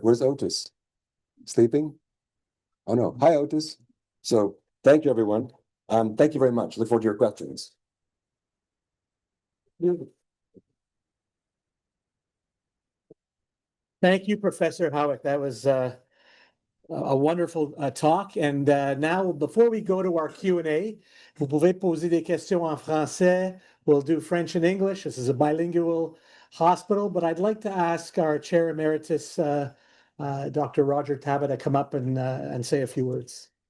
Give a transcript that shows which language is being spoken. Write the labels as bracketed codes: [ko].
[en] Where's Otis? Sleeping? Oh, no. Hi, Otis. So thank you, everyone. Thank you very much. Look forward to your questions. Thank you, Professor Howick. That was a wonderful talk. And now, before we go to our Q&A, [fr] vous pouvez poser des questions en français. [en] We'll do French and English. This is a bilingual hospital, but I'd like to ask our chair emeritus, Dr. Roger Taba, to come up and say a few words.